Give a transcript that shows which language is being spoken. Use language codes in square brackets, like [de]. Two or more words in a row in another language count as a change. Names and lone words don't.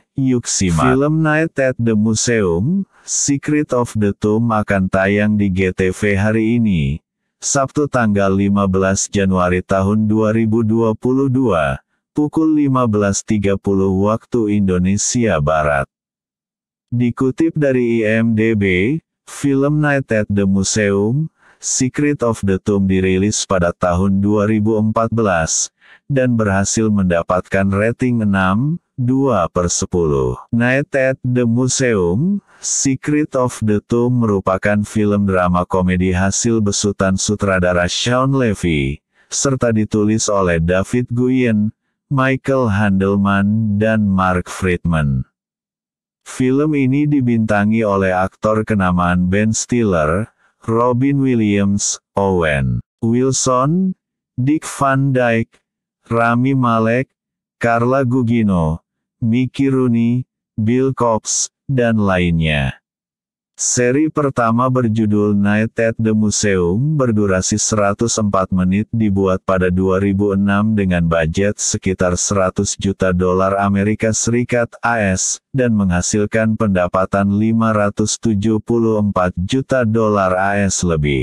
[id] Yuk simak. Film Night at the Museum, Secret of the Tomb akan tayang di GTV hari ini, Sabtu tanggal 15 Januari tahun 2022, pukul 15.30 waktu Indonesia Barat. Dikutip dari IMDb, film Night at the Museum, Secret of the Tomb dirilis pada tahun 2014, dan berhasil mendapatkan rating 6,2/10. Night at the Museum, Secret of the Tomb merupakan film drama komedi hasil besutan sutradara Shawn Levy, serta ditulis oleh David Nguyen, Michael Handelman, dan Mark Friedman. Film ini dibintangi oleh aktor kenamaan Ben Stiller, Robin Williams, Owen Wilson, Dick Van Dyke, Rami Malek, Carla Gugino, Mickey Rooney, Bill Cobbs, dan lainnya. Seri pertama berjudul Night at the Museum berdurasi 104 menit, dibuat pada 2006 dengan budget sekitar $100 juta Amerika Serikat (AS) dan menghasilkan pendapatan $574 juta AS lebih.